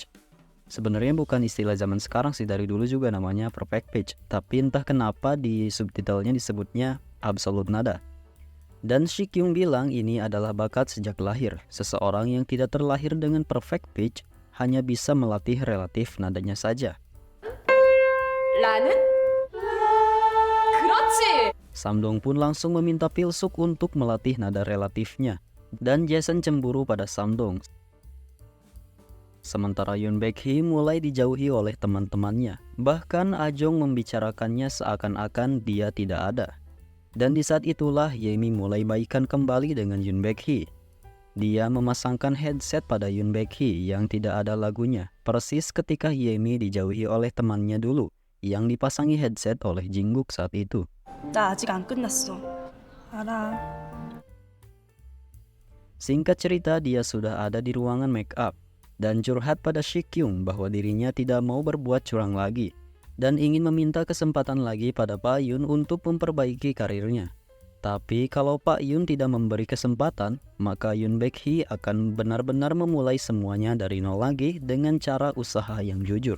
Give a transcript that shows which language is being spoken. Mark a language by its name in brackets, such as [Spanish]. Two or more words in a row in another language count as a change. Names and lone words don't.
[Indonesian] Sebenarnya bukan istilah zaman sekarang sih, dari dulu juga namanya [English] perfect pitch. [Indonesian] Tapi entah kenapa di subtitlenya disebutnya absolute nada. Dan Shikyung bilang ini adalah bakat sejak lahir. Seseorang yang tidak terlahir dengan [English] perfect pitch [Indonesian] hanya bisa melatih relatif nadanya saja. [Korean] 라는? 그렇지! [Indonesian] Samdong pun langsung meminta Pilsuk untuk melatih nada relatifnya. Dan Jason cemburu pada Samdong. Sementara Yoon Baek-hee mulai dijauhi oleh teman-temannya. Bahkan Ajong membicarakannya seakan-akan dia tidak ada. Dan di saat itulah Yemi mulai baikan kembali dengan Yoon Baek-hee. Dia memasangkan headset pada Yoon Baek-hee yang tidak ada lagunya. Persis ketika Yemi dijauhi oleh temannya dulu, yang dipasangi headset oleh Jinggook saat itu. [Korean] 나 아직 안 끝났어. 알아. [Indonesian] Singkat cerita, dia sudah ada di ruangan [English] make up [Indonesian] dan curhat pada Shikyung bahwa dirinya tidak mau berbuat curang lagi dan ingin meminta kesempatan lagi pada Pak Yun untuk memperbaiki karirnya. Tapi kalau Pak Yun tidak memberi kesempatan, maka Yoon Baek-hee akan benar-benar memulai semuanya dari nol lagi dengan cara usaha yang jujur.